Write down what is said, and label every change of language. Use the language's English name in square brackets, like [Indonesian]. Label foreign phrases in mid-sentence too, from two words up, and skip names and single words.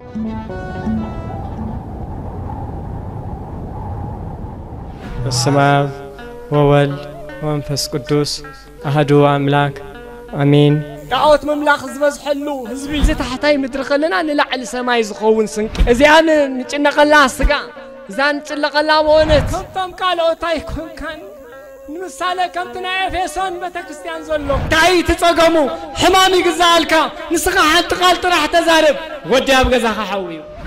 [Geez] በስመ አብ ወወልድ ወመንፈስ ቅዱስ አሐዱ አምላክ አሜን። [Tigrinya] ጣዖት መምላኽ ዝበዝሐሉ ህዝቢ ዝተሕታይ ምድሪ ኸለና ንላዕሊ ሰማይ ዝኸውን ስንቅ እዚኣን ንጭነቐላ ስጋ እዛን ንጭለቐላ መወነት ከምቶም ካልኦት ኣይኮንካን ንምሳሌ ከምቲ ናይ ኤፌሶን ቤተክርስትያን ዘሎ እንታይ ትፀገሙ ሕማም ይግዛኣልካ ንስኻ ሓንቲ ቃል ጥራሕ ተዛረብ ወዲ ኣብ ገዛኻ ሓዊዩ